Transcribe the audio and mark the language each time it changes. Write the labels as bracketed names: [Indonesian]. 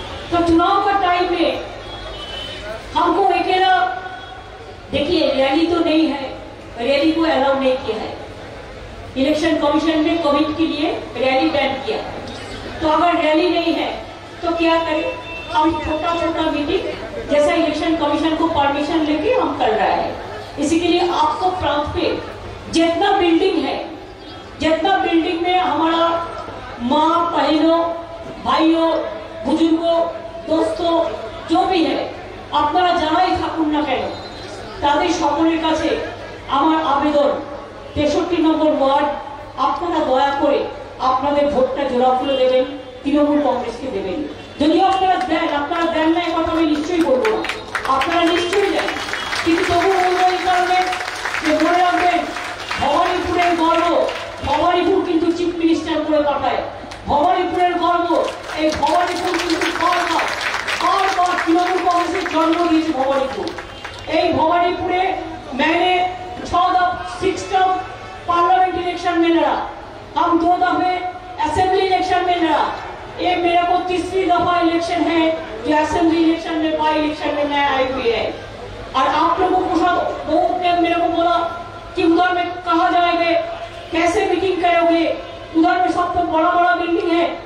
[Hindi] तो चुनाव का टाइम में हमको अकेला, देखिए रैली तो नहीं है, रैली को अलाउ नहीं किया है, इलेक्शन कमीशन ने कोविड के लिए रैली बैन किया। तो अगर रैली नहीं है तो क्या करें, हम छोटा छोटा मीटिंग जैसा इलेक्शन कमीशन को परमिशन लेके हम कर रहे हैं। इसी के लिए आपको प्रांत पे जितना बिल्डिंग है, जितना बिल्डिंग में हमारा माँ बहनों भाइयों बुजुर्गों दोस्तों जो भी है [Bangla] আপনারা যারাই থাকুন না কেন তাদের সকলের কাছে আমার আবেদন 63 নম্বর ওয়ার্ড আপনারা দয়া করে আপনাদের ভোটটা জোড়া খুলে দেবেন, তৃণমূল কংগ্রেসকে দেবেন। যদি আপনারা দেন না, কথা আমি নিশ্চয়ই বলবো না, আপনারা নিশ্চয়ই দেন, কিন্তু তবু এই কারণে যে মনে রাখবেন ভবানীপুরের গর্ব, ভবানীপুর কিন্তু চিফ মিনিস্টার করে পাঠায়, ভবানীপুরের গর্ব, এই ভবানীপুর কিন্তু বারবার [Hindi] तृणमूल कांग्रेस जन्म दिए भवानीपुर। भवानीपुरे मैंने 6 टर्म पार्लियामेंट इलेक्शन में लड़ा, हम 2 दफे असेंबली इलेक्शन में लड़ा, ये मेरे को तीसरी दफा इलेक्शन है जो असेंबली इलेक्शन में बाई इलेक्शन में मैं आई हुई है। और आप लोगों को बहुत ने मेरे को बोला कि उधर में कहा जाएगा, कैसे मीटिंग करोगे, उधर में सब तो बड़ा बड़ा बिल्डिंग है।